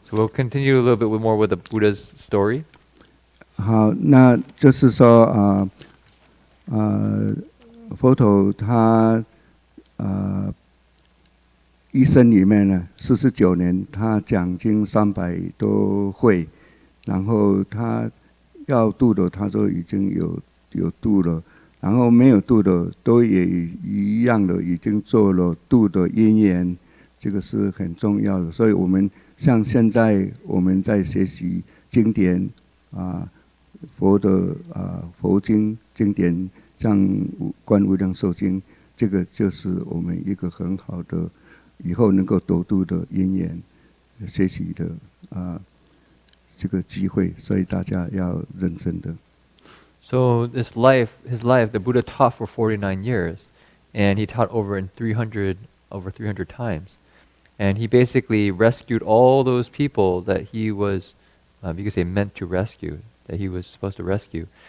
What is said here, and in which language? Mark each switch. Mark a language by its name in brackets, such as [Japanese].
[English] So we'll continue a little bit more with the Buddha's story. [Chinese] 好，那就是说佛陀他一生里面呢，49年他讲经300多会，然后他要度的，他都已经有度了，然后没有度的都也一样的已经做了度的因缘，这个是很重要的。所以我们像现在我们在学习经典佛的佛经经典，像观无量寿经，这个就是我们一个很好的以后能够得度的因缘，学习的这个机会，所以大家要认真的。 [English] So his life, the Buddha taught for 49 years, and he taught over 300 times. And he basically rescued all those people that he was, you could say, meant to rescue, that he was supposed to rescue.